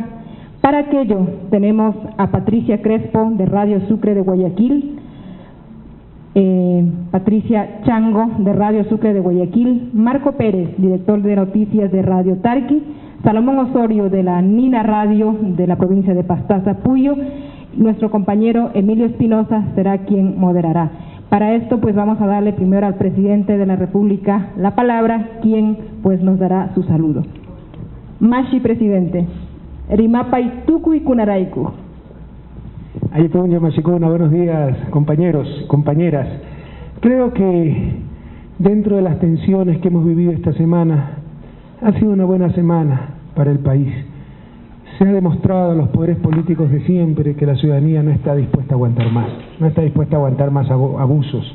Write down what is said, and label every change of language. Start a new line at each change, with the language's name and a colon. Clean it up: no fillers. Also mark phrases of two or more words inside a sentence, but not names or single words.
Spanish: Para aquello tenemos a Patricia Crespo de Radio Sucre de Guayaquil, Patricia Chango de Radio Sucre de Guayaquil, Marco Pérez, director de noticias de Radio Tarqui, Salomón Osorio de la Nina Radio de la provincia de Pastaza, Puyo. Nuestro compañero Emilio Espinosa será quien moderará. Para esto, pues vamos a darle primero al presidente de la República la palabra, quien pues nos dará su saludo. Mashi, presidente.
Quechua: Rimapay Tucu y Kunaraiku. Alipunya Mashikuna,
Spanish: buenos días, compañeros, compañeras. Creo que dentro de las tensiones que hemos vivido esta semana, ha sido una buena semana para el país. Se ha demostrado a los poderes políticos de siempre que la ciudadanía no está dispuesta a aguantar más, no está dispuesta a aguantar más abusos.